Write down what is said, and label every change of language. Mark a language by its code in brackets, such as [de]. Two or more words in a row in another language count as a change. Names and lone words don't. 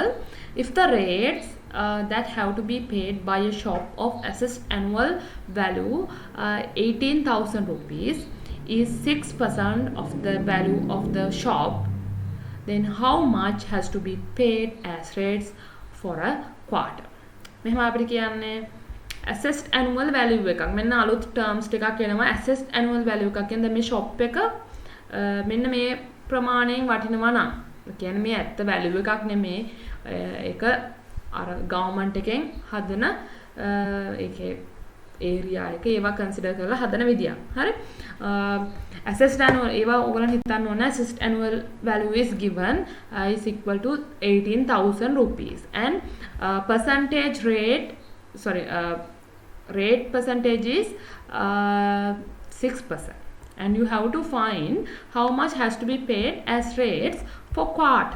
[en] If the rates that have to be paid by a shop of assessed annual value 18,000 rupees is 6% of the value of the shop, then how much has to be paid as rates for a quarter? [si] මෙහෙම අපිට කියන්නේ [en] assessed annual value [si] එකක්. මෙන්න අලුත් terms ටිකක් එනවා. [en] assessed annual value [si] එකක් කියන්නේ මේ shop එක මෙන්න මේ ප්‍රමාණයෙන් වටිනවා නම්, කියන්නේ මේ ඇත්ත value එකක් නෙමේ. ඒක අර government එකෙන් හදන ඒකේ area එක ඒවා consider කරලා හදන විදියක්. හරි? [en] assessed annual [si] ඒවා ඔයගොල්ලන් හිතන්න ඕන [en] assessed annual value is given is equal to 18,000 rupees and percentage rate rate percentage is 6%, and you have to find how much has to be paid as rates for quarter.